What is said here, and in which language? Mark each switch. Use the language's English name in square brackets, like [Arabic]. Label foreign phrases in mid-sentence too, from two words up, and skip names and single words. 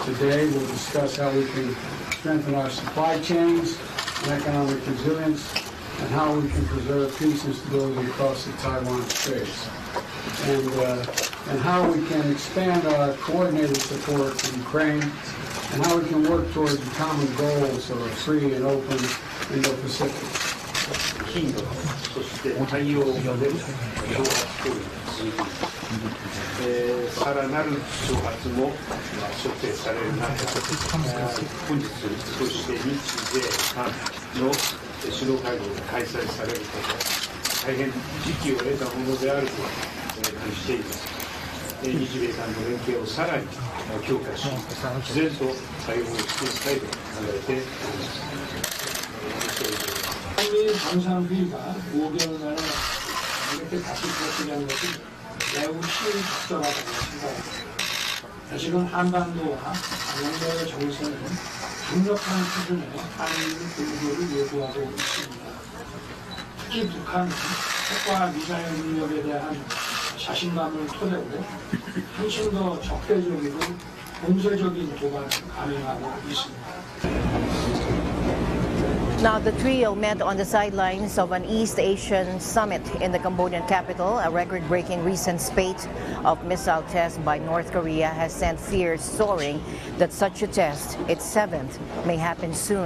[English] Today, we'll discuss how we can strengthen our supply chains and economic resilience, and how we can preserve peace and stability across the Taiwan Straits, and how we can expand our coordinated support for Ukraine, and how we can work towards the common goals of a free and open Indo-Pacific. [Japanese] 頻度、そして対応が出る挑発行為が続いています。さらなる挑発も想定される中、本日、そして日米韓の首脳会合が開催されること、大変時期を得たものであると感じています。日米韓の連携をさらに強化し、毅然と対応していきたいと考えております。 [Korean] 한미 정상회의가 5개월 만에 이렇게 다시 개최되는 것은 매우 시의적절하다고 생각합니다. 사실은 한반도와 양면의 정세는 강력한 수준의 한미 공조를 요구하고 있습니다. 특히 북한은 핵과 미사일 능력에 대한 자신감을 토대로 훨씬 더 적대적이고 공세적인 도발을 감행하고 있습니다. [English] Now, the trio met on the sidelines of an East Asian summit in the Cambodian capital. A record-breaking recent spate of missile tests by North Korea has sent fears soaring that such a test, its seventh, may happen soon.